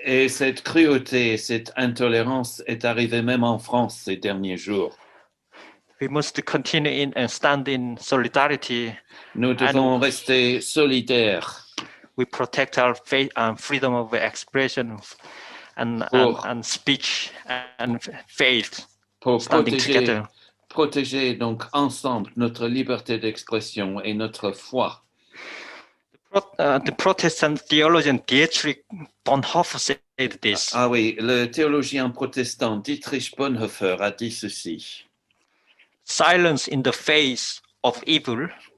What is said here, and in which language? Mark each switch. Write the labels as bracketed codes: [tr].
[fr] Et cette cruauté, cette intolérance est arrivée même en France ces derniers jours. [en] We must continue and stand in solidarity. [fr] Nous devons rester solidaires. [en] We protect our faith and freedom of expression and speech and faith. [fr] Pour [en] standing together. [fr] Protéger donc ensemble notre liberté d'expression et notre foi. [en] The Protestant theologian Dietrich Bonhoeffer said this. [fr] Ah oui, le théologien protestant Dietrich Bonhoeffer a dit ceci. [en] Silence in the face of evil.